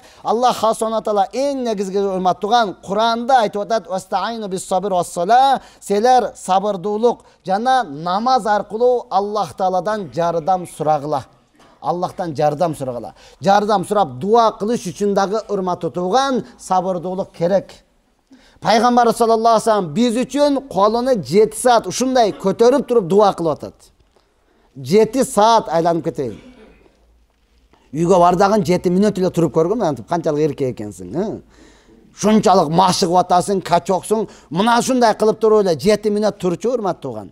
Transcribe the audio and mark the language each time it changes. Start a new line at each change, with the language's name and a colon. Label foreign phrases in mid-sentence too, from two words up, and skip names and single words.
Kyrgyz: Аллах Субхана Таала эң негизги урматтаган Куранда айтып атат:
Arabic: "واستعينوا بالصبر والصلاة",
Kyrgyz: силер сабырдуулук жана намаз аркылуу Аллах Тааладан жардам сурагыла. Аллахтан жардам сурагыла. Жардам сурап дуа кылыш үчүн дагы урматтуу туган сабырдуулук керек. Пайгамбар
Arabic: صلى الله عليه وسلم
Kyrgyz: биз үчүн колуну 7 саат ушундай көтөрүп туруп дуа кылып атат. 7 саат айланып кетейин. Үйгө бар дагы 7 мүнөт эле туруп көргөм, антип канчалык эркек экенсиң, Шунчалык машыгып атасың, качоксуң, мына ушундай кылып туруп эле 7 мүнөт турчу, урматтуу туган.